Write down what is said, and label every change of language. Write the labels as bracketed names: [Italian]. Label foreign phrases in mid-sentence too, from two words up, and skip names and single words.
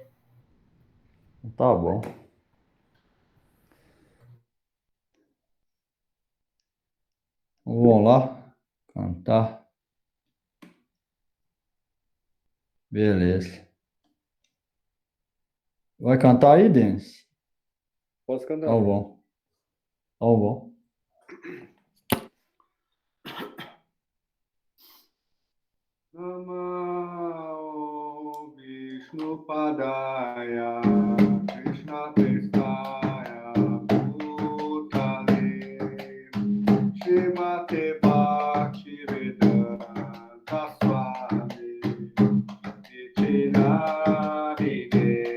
[Portuguese] tá bom. Vamos lá cantar. Beleza. Vai cantar aí, Denis? Posso Tá cantar? bom. Tá bom. [Sanskrit] Namo Vishnu Padaya Krishna Prestaya Bhutale Shrimate Bhakti Vedanta Swami Niti Namine